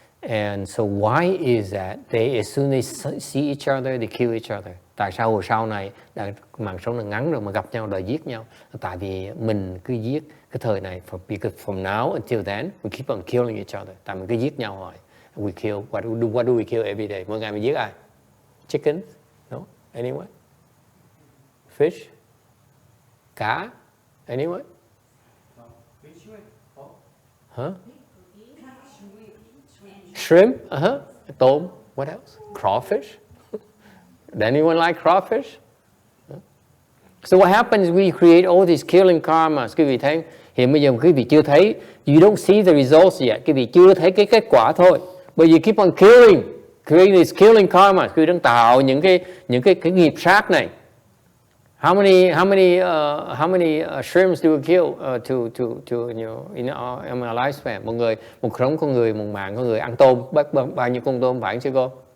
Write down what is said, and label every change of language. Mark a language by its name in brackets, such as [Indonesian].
[English] And so why is that? As soon as they see each other, they kill each other. [Vietnamese] Tại sao hồi sau này mạng sống là ngắn rồi mà gặp nhau đòi giết nhau? Tại vì mình cứ giết cái thời này, [English] because from now until then, we keep on killing each other. [Vietnamese] Tại mình cứ giết nhau rồi. [English] We kill, what do we kill every day? [Vietnamese] Mỗi ngày mình giết ai? [English] Chickens? No? Anyone? Fish? [Vietnamese] Cá? Anyone? Huh? [English] Shrimp? Tôm? What else? Crawfish? Does anyone like crawfish? So what happens is we create all these killing karmas. [Vietnamese] Quý vị thấy, hiện bây giờ quý vị chưa thấy, [English] you don't see the results yet. [Vietnamese] Quý vị chưa thấy cái kết quả thôi. [English] But you keep on creating these killing karmas. [Vietnamese] Quý vị đang tạo những cái nghiệp sát này. [English] How many shrimps do you kill to you know in our lifespan? [Vietnamese] Một sống con người, một mạng con người ăn tôm, bao nhiêu con tôm phải chứ cô?